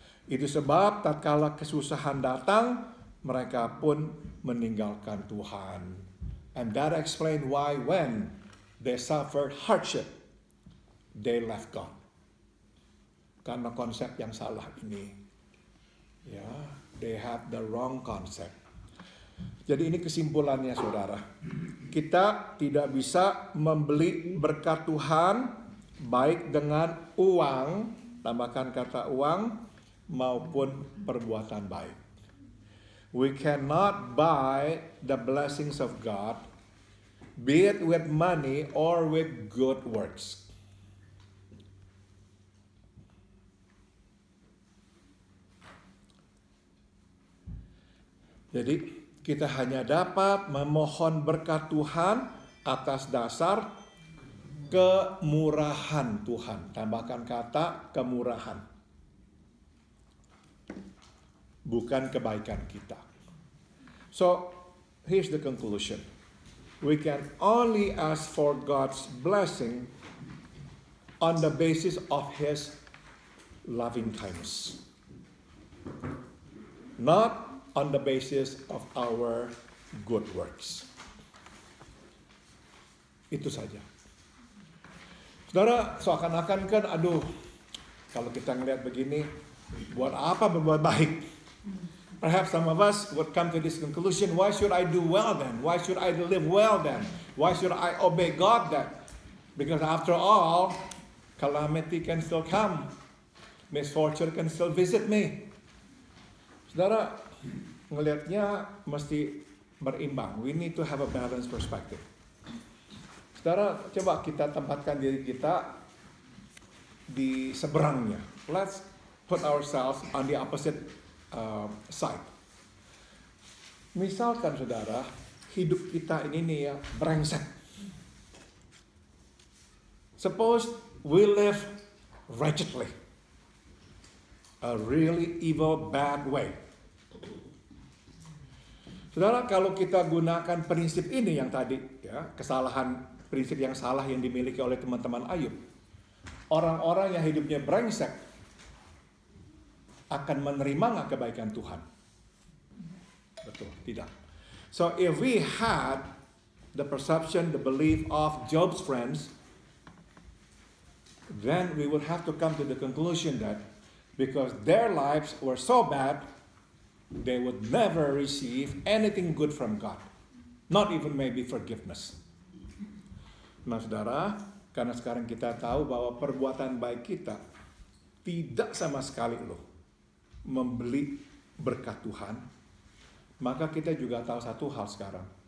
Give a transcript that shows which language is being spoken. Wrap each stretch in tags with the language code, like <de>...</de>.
<id>Itu sebab tatkala kesusahan datang, mereka pun meninggalkan Tuhan.</id> <en>And that explains why when they suffered hardship, they left God.</en> <id>Karena konsep yang salah ini.</id> <en>They have the wrong concept.</en> <id>Jadi ini kesimpulannya saudara. Kita tidak bisa membeli berkat Tuhan baik dengan uang, tambahkan kata uang, maupun perbuatan baik.</id> <en>We cannot buy the blessings of God, be it with money or with good works.</en> <id>Jadi kita hanya dapat memohon berkat Tuhan atas dasar kemurahan Tuhan. Tambahkan kata kemurahan. Bukan kebaikan kita.</id> <en>So, here's the conclusion. We can only ask for God's blessing on the basis of His loving kindness. Not on the basis of our good works.</en> <id>Itu saja. Saudara, seakan-akan kan, kalau kita ngelihat begini, buat apa berbuat baik?</id> <en>Perhaps some of us would come to this conclusion, why should I do well then? Why should I live well then? Why should I obey God then? Because after all, calamity can still come. Misfortune can still visit me.</en> <id>Saudara, ngelihatnya mesti berimbang.</id> <en>We need to have a balanced perspective.</en> <id>Saudara, coba kita tempatkan diri kita di seberangnya.</id> <en>Let's put ourselves on the opposite side.</en> <id>Misalkan saudara, hidup kita ini nih ya brengsek.</id> <en>Suppose we live wretchedly, a really evil, bad way.</en> <id>Saudara, kalau kita gunakan prinsip ini yang tadi, prinsip yang salah yang dimiliki oleh teman-teman Ayub, orang-orang yang hidupnya brengsek akan menerima nggak kebaikan Tuhan? Betul, tidak.</id> <en>So if we had the perception, the belief of Job's friends, then we would have to come to the conclusion that because their lives were so bad, they would never receive anything good from God. Not even maybe forgiveness.</en> <id>Nah saudara, karena sekarang kita tahu bahwa perbuatan baik kita tidak sama sekali membeli berkat Tuhan, maka kita juga tahu satu hal sekarang.</id>